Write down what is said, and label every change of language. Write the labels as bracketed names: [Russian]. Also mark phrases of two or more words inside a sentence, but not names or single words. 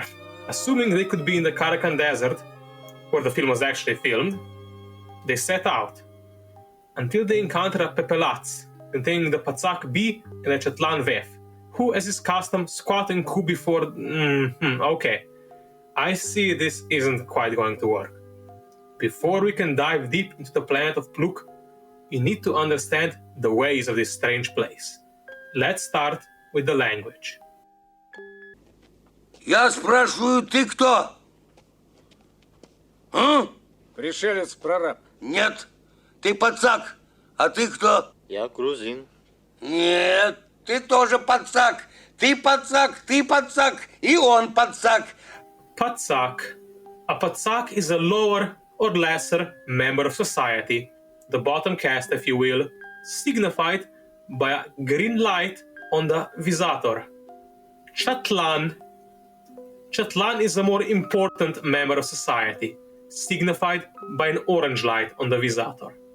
[English] Assuming they could be in the Karakan Desert, where the film was actually filmed, they set out, until they encounter a pepelats containing the Patsak B and a Chetlan Vef, who, as is custom, squat and coup before... okay. I see this isn't quite going to work. Before we can dive deep into the planet of Pluke, you need to understand the ways of this strange place. Let's start with the language. [Russian] Я спрашиваю, ты кто? А? Пришелец-прораб. Нет, ты пацак. А ты кто? Я грузин. Нет, ты тоже пацак. Ты пацак, и он пацак. [English] Patsak. A Patsak is a lower or lesser member of society, the bottom caste, if you will, signified by a green light on the visator. Chetlan is a more important member of society, signified by an orange light on the visator.